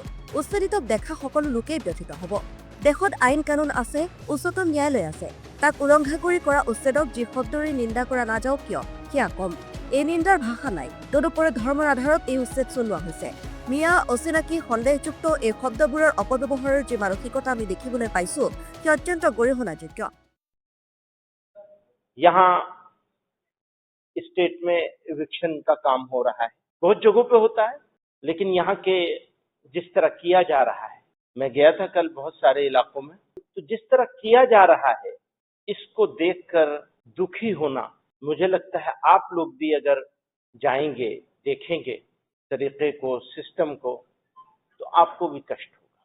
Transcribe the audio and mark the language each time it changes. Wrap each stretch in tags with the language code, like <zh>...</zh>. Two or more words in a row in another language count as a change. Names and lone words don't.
<as>উচ্ছেদিতক দেখা সকলো লোকেই ব্যথিত হ'ব। দেশত আইন কানুন আছে, উচ্চতম ন্যায়ালয় আছে, তাক উলংঘা কৰি কৰা উচ্ছেদক যি শব্দৰে নিন্দা কৰা নাযাওক কিয় সেয়া কম। এই নিন্দাৰ ভাষা নাই। তদুপৰি ধৰ্মৰ আধাৰত এই উচ্ছেদ চলোৱা হৈছে। মিয়া, অচিনাকি, সন্দেহযুক্ত এই শব্দবোৰৰ অপব্যৱহাৰৰ যি মানসিকতা আমি দেখিবলৈ পাইছো সেয়া অত্যন্ত গৰিহণাযোগ্য।</as> <hi>यहाँ स्टेट में इविक्शन का काम हो रहा है, बहुत जगहों पे होता है, लेकिन यहाँ के जिस तरह किया जा रहा है, मैं गया था कल बहुत सारे इलाकों में, तो जिस तरह किया जा रहा है इसको देखकर दुखी होना, मुझे लगता है आप लोग भी अगर जाएंगे देखेंगे तरीके को, सिस्टम को, तो आपको भी कष्ट होगा।</hi>